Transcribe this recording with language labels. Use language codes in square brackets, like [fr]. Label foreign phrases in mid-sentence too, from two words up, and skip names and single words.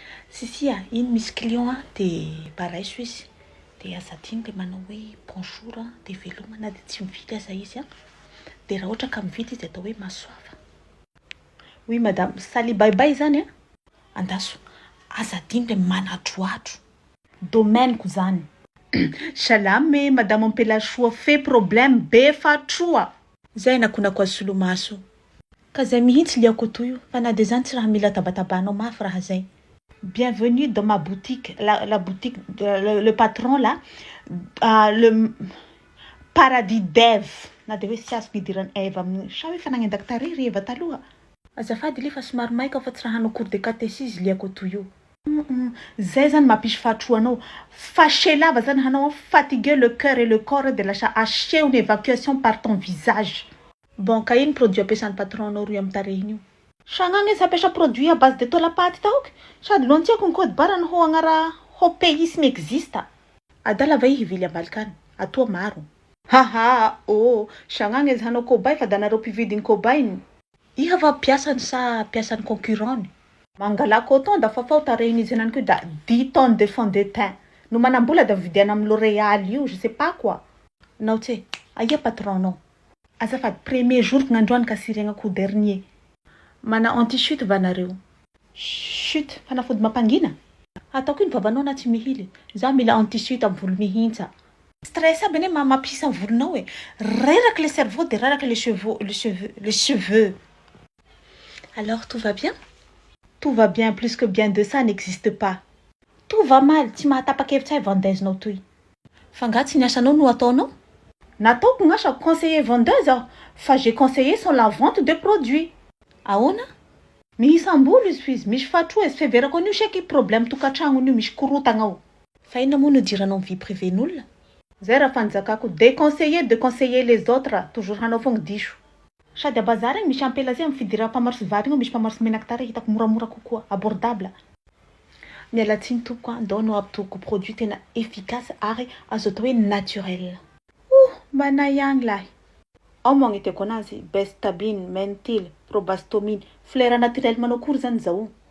[mg] Sisi a, iny misy client a, de paraiso izy. De aza adino le manao hoe bonjour a, de velomana, de tsy mividy aza izy a. De raha ohatra ka mividy izy, atao hoe masoava. [fr] Oui, madame, salut, [en] bye bye [mg] zany a. Andaso, aza adino le manatroatro. Domaine-ko zany. Salame, madame Ampelasoa, [fr] fait problème, [mg] be fatroa. Zay nakonako azy solomaso. Ka zay mihitsy liako toy io. Fa na de zany tsy raha mila tabatabanao mafy raha zay. [fr] Bienvenue dans ma boutique, la, la boutique, le, le, le patron là, euh, le paradis d'Ève. [mg] Na de hoe tsy azoko idirany Ève amin'ny, sa hoe fa nagnendaky tarehy ry Ève taloha. Azafady le fa somary maika fa tsy raha hanao [fr] cours de catéchisme [mg] liako toy io. Mm-mm. Zay zany mampisy fahatroanao. Fâché lava zany hanao, [fr] fatiguer le cœur et le corps [mg] de lasa haseho [fr] une évacuation par ton visage. Bon, [mg] ka iny produit ampiasan'ny patron anao roy amin'ny tarehiny io? Sagnagna izy ampiasa [fr] produit à base de [mg] tôla paty tahoky. Sady loantiako ny [fr] code barre [mg] ny ho agnara ho pays sy existe. Adala va ihy hivily ambalikany. Atoa maro. Ha ha, oh, sagnagna izy hanao cobaye fa da nareo mpividy ny cobaye. Iha va piasany sa piasany concurrent-ny? Mangala coton da fa fao tarehiny izy henany koa da [fr] dix tonnes de fond de teint. [mg] No manam-bola da vidiana amin'ny L'Oréal io, [fr] je sais pas quoi. [mg] Nao tse, aia patron nao? Azafady, [fr] premier jour [mg] ko gn'androany ka sirenako dernier. Mana anti-chute va nareo? Chute, fanafody mampangina? Ataoko iny vavanao na tsy mihily. Za mila anti-chute amin'ny volo mihintsa. Stress aby ane ma-, mampisy amin'ny volonao e. [fr] Reraky le cerveau [mg] de reraky [fr] le cheveux, le cheveu, le cheveux. Alors tout va bien? Tout va bien, plus que bien de ça n'existe pas. Tout va mal, [mg] tsy mahatapa-kevitra ay vendeuse-nao toy. Fa nga tsy ny asanao no ataonao? Nataoko gn'asa [fr] conseiller vendeuse [mg] aho, fa [fr] j'ai conseillé sur la vente de produits. [mg] Ahoana? Mihisamboly izy fa izy, misy fatroa izy, feverako an'io seky problème tokantragno an'io, misy korotana ao. Fa inona moa no diranao amin'ny [fr] vie privée- [mg] n'olona? Zay raha fanjakako, [fr] déconseiller, déconseiller les autres, toujours [mg] hanao foagna diso. Sady a bazary agny misy ampela zay amin'ny fidiram-pamarotsy vary igny, misy mpamarotsy menaky tarehy hitako moramora kokoa, abordable. Miala tsiny tompoko a, ndao no ampitoko produit tena efficace ary azo atao hoe naturel. Oh, manay agny lahy. Ao moa agneteko anazy, bestabine, menthyle, probastomine, fleur naturel manao akory zany zao?